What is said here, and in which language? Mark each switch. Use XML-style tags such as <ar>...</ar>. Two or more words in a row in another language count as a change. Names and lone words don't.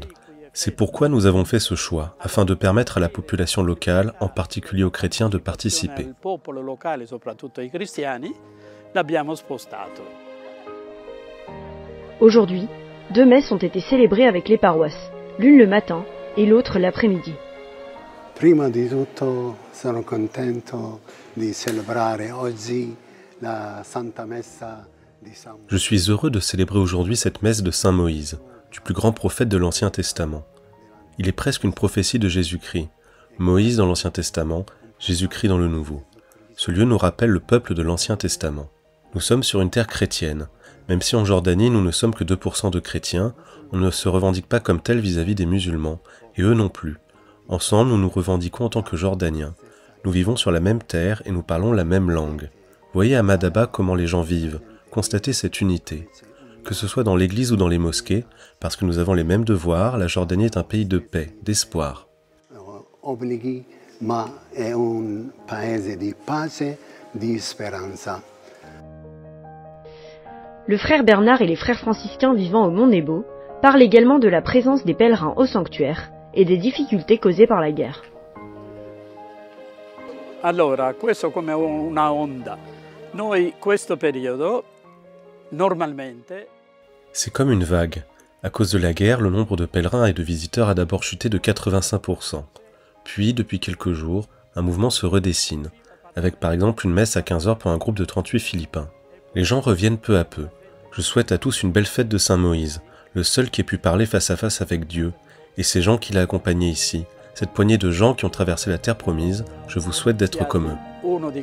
<fr>C'est pourquoi nous avons fait ce choix, afin de permettre à la population locale, en particulier aux chrétiens, de participer. Aujourd'hui, 2 messes ont été célébrées avec les paroisses, l'une le matin et l'autre l'après-midi.</fr> <it>Prima di tutto sono contento di celebrare oggi la Santa Messa di San Moïse.</it> <fr>Je suis heureux de célébrer aujourd'hui cette messe de Saint Moïse, du plus grand prophète de l'Ancien Testament. Il est presque une prophétie de Jésus-Christ. Moïse dans l'Ancien Testament, Jésus-Christ dans le Nouveau. Ce lieu nous rappelle le peuple de l'Ancien Testament. Nous sommes sur une terre chrétienne. Même si en Jordanie nous ne sommes que 2% de chrétiens, on ne se revendique pas comme tel vis-à-vis des musulmans, et eux non plus. Ensemble, nous nous revendiquons en tant que Jordaniens. Nous vivons sur la même terre et nous parlons la même langue. Voyez à Madaba comment les gens vivent, constatez cette unité. Que ce soit dans l'église ou dans les mosquées, parce que nous avons les mêmes devoirs, la Jordanie est un pays de paix, d'espoir.</fr> <it>Obblighi, ma è un paese di pace, di speranza.</it> <fr>Le frère Bernard et les frères franciscains vivant au Mont Nebo parlent également de la présence des pèlerins au sanctuaire et des difficultés causées par la guerre.</fr> <it>Allora, questo come una onda. Noi questo periodo normalmente.</it> <fr>C'est comme une vague. À cause de la guerre, le nombre de pèlerins et de visiteurs a d'abord chuté de 85%. Puis, depuis quelques jours, un mouvement se redessine, avec par exemple une messe à 15h pour un groupe de 38 Philippins. Les gens reviennent peu à peu. Je souhaite à tous une belle fête de Saint Moïse, le seul qui ait pu parler face à face avec Dieu, et ces gens qui l'ont accompagné ici, cette poignée de gens qui ont traversé la terre promise, je vous souhaite d'être comme eux.</fr>